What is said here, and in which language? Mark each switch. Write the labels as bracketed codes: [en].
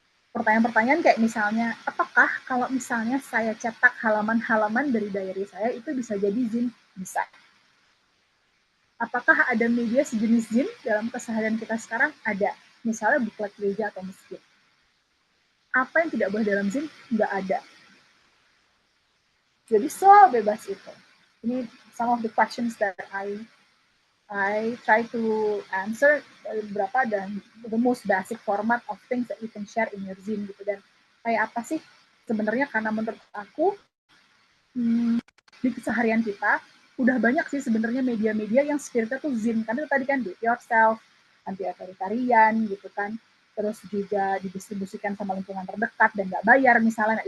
[id] pertanyaan-pertanyaan kayak misalnya, apakah kalau misalnya saya cetak halaman-halaman dari diary saya itu bisa jadi zin? Bisa. Apakah ada media sejenis zin dalam keseharian kita sekarang? Ada. Misalnya buklet gereja atau masjid. Apa yang tidak boleh dalam zin? Nggak ada. Jadi bebas itu. Ini [en] some of the questions that I try to answer [id] beberapa dan [en] the most basic format of things that you can share in your zin gitu. [id] Dan kayak apa sih sebenarnya, karena menurut aku di keseharian kita udah banyak sih sebenarnya media-media yang spiritnya tuh zin, karena tadi kan [en] do it yourself, anti authoritarian [id] gitu kan, terus juga didistribusikan sama lingkungan terdekat dan nggak bayar misalnya.